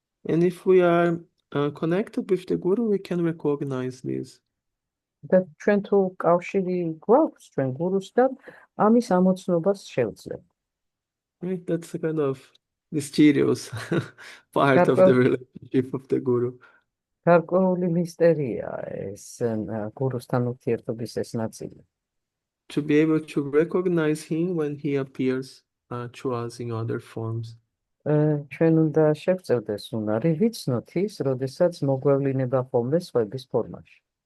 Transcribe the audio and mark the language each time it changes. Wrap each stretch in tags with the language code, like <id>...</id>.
<en>And if we are connected with the Guru, we can recognize this.</en> <ka>და ჩვენ თუ კავშირი გვაქვს ჩვენ გურუსთან, ამის ამოცნობას შევძლებ. Right?</ka> <en>That's a kind of mysterious part of the relationship of the Guru.</en> <ka>გარკვეული მისტერია ეს გურუსთან ურთიერთობის ეს ნაწილი.</ka> <en>To be able to recognize him when he appears to us in other forms.</en> <ka>ჩვენ უნდა შევწევდეს უნარი ვიცნოთ ის, როდესაც მოგვევლინება ხოლმე სხვების ფორმაში.</ka>